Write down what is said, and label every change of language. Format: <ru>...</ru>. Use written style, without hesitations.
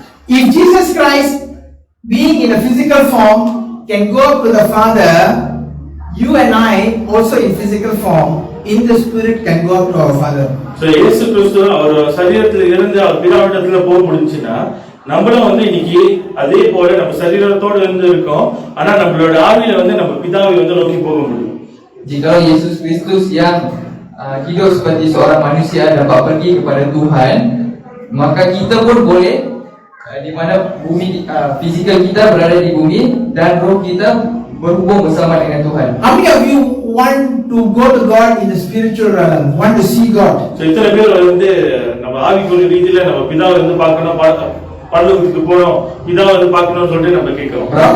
<en>If Jesus Christ being in a physical form can go to the Father, you and I also in physical form in the spirit can go up to our Father.</en> <ta>So இயேசு கிறிஸ்து அவர் சரீரத்துல இருந்து அவர் பிதாவிடத்துல போக முடிஞ்சுன்னா நம்மளும் வந்து இன்னைக்கு அதே போல நம்ம சரீரத்தோட இருந்து இருக்கோம். ஆனா நம்மளோட ஆவியில வந்து நம்ம பிதாவை வந்து நோக்கி போக முடியும்.</ta> <ms>Jika Yesus Kristus yang hidup seperti seorang manusia dapat pergi kepada Tuhan, maka kita pun boleh di mana bumi fizikal kita berada di bumi dan roh kita berhubung bersama dengan Tuhan.</ms> <en>How many of you want to go to God in the spiritual realm, want to see God?</en> <ta>So இத்தனை பேர் வந்து நம்ம ஆவிக்குரிய ரீதியில நம்ம பிதாவை வந்து பார்க்கணும், பரலோகத்துக்கு போறோம், பிதாவை வந்து பார்க்கணும்னு சொல்லிட்டு நம்ம கேட்கிறோம்.</ta>